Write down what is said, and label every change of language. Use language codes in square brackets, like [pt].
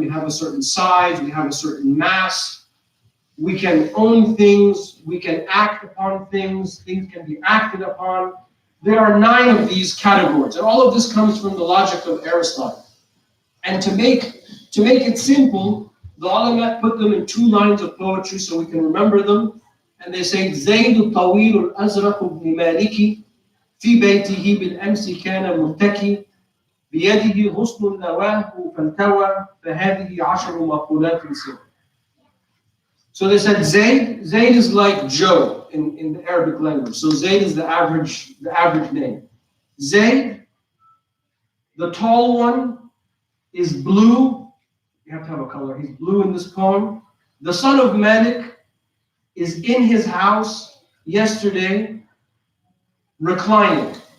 [en] We have a certain size. We have a certain mass. We can own things, we can act upon things can be acted upon. There are 9 of these categories, and all of this comes from the logic of Aristotle. And to make it simple, the ulama put them in 2 lines of poetry so we can remember them. [ar] And they say, زَيْدُ الطَّوِيلُ الْأَزْرَقُ بْنِ مَالِكِ فِي بَيْتِهِ بِالْأَمْسِ كَانَ مُتَّكِي بِيَدِهِ غُصْنُ نَوَاهُ فَالْتَوَى فَهَذِهِ عَشْرُ مَقُولَاتٍ سِرٍ. [en] So they said Zayd is like Joe in the Arabic language. So Zayd is the average name. Zayd, the tall one, is blue. You have to have a color. He's blue in this poem. The son of Malik is in his house yesterday, reclining.